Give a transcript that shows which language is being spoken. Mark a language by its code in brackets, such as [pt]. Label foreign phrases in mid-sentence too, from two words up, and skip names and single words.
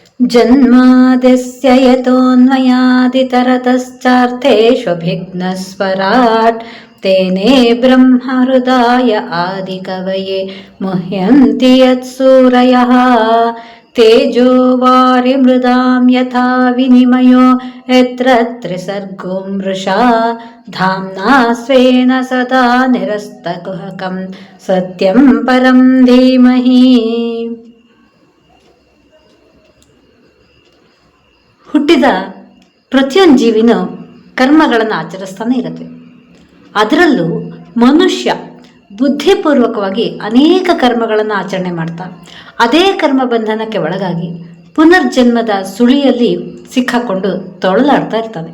[sa] ಜನ್ಮಾದಸ್ಯ ಯತೋನ್ಮಯಾದಿತರತಶ್ಚಾರ್ಥೇಷ್ವಭಿಘ್ನಸ್ವರಾಟ್ ತೇನೇ ಬ್ರಹ್ಮಹೃದಾಯ ಆದಿಕವಯೇ ಮುಹ್ಯಂತಿ ಯತ್ಸೂರಯಃ ತೇಜೋ ವಾರಿಮೃದಾಂ ಯಥಾ ವಿನಿಮಯೋ ಯತ್ರ ತ್ರಿಸರ್ಗೋ ಮೃಷಾ ಧಾಮ್ನಾ ಸ್ವೇನ ಸದಾ ನಿರಸ್ತಕುಹಕಂ ಸತ್ಯಂ ಪರಂ ಧೀಮಹಿ. [kn] ಹುಟ್ಟಿದ ಪ್ರತಿಯೊಂದು ಜೀವಿನೂ ಕರ್ಮಗಳನ್ನು ಆಚರಿಸ್ತಾನೆ ಇರುತ್ತೆ. ಅದರಲ್ಲೂ ಮನುಷ್ಯ ಬುದ್ಧಿಪೂರ್ವಕವಾಗಿ ಅನೇಕ ಕರ್ಮಗಳನ್ನು ಆಚರಣೆ ಮಾಡ್ತಾ ಅದೇ ಕರ್ಮ ಬಂಧನಕ್ಕೆ ಒಳಗಾಗಿ ಪುನರ್ಜನ್ಮದ ಸುಳಿಯಲ್ಲಿ ಸಿಕ್ಕಾಕೊಂಡು ತೊಳಲಾಡ್ತಾ ಇರ್ತಾನೆ.